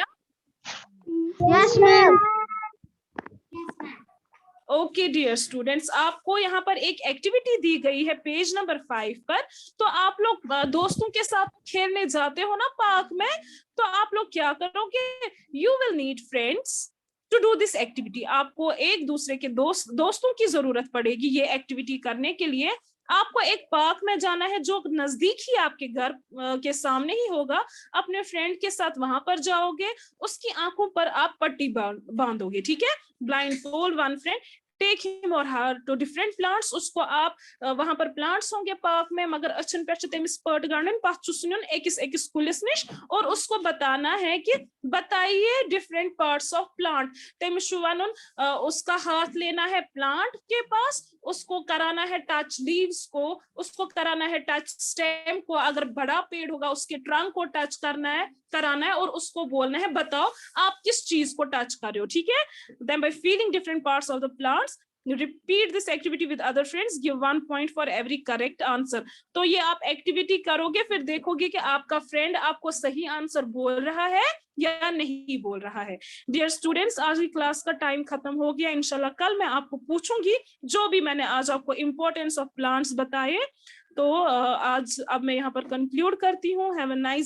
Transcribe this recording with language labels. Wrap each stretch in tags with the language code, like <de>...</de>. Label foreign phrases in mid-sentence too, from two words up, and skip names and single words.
<en>yes ma'am. okay dear students,</en> <hi>आपको यहाँ पर एक एक्टिविटी दी गई है</hi> <en>page number</en> <hi>5 पर. तो आप लोग दोस्तों के साथ खेलने जाते हो ना पार्क में, तो आप लोग क्या करोगे?</hi> <en>you will need friends to do this activity.</en> <hi>आपको एक दूसरे के दोस्तों की जरूरत पड़ेगी ये एक्टिविटी करने के लिए. आपको एक पार्क में जाना है जो नजदीक ही आपके घर के सामने ही होगा. अपने फ्रेंड के साथ वहां पर जाओगे, उसकी आंखों पर आप पट्टी बांधोगे, ठीक है?</hi> <en>blind fold one friend, take him or her to different plants,</en> <hi>उसको आप वहां पर प्लांट्स होंगे पार्क में, मगर</hi> <ks>अच्छन पे तमिस पट गाड़न पत सुन एकस एकस कुलिस निश</ks> <hi>और उसको बताना है कि बताइए</hi> <en>different parts of plant.</en> <ks>तमिस वन</ks> <hi>उसका हाथ लेना है प्लांट के पास, उसको कराना है</hi> <en>touch leaves</en> <hi>को, उसको कराना है</hi> <en>touch stem</en> <hi>को, अगर बड़ा पेड़ होगा उसके ट्रंक को टच कराना है और उसको बोलना है बताओ आप किस चीज को टच कर रहे हो, ठीक है।</hi> <en>Then by feeling different parts of the plants, you repeat this activity with other friends, give 1 point for every correct answer।</en> <hi>तो ये आप एक्टिविटी करोगे, फिर देखोगे कि आपका फ्रेंड आपको सही आंसर बोल रहा है या नहीं बोल रहा है।</hi> <en>dear students,</en> <hi>आज की क्लास का टाइम खत्म हो गया, इंशाल्लाह कल मैं आपको पूछूंगी जो भी मैंने आज आपको</hi> <en>importance of plants</en> <hi>बताए। तो आज अब मैं यहाँ पर कंक्लूड करती हूँ।</hi>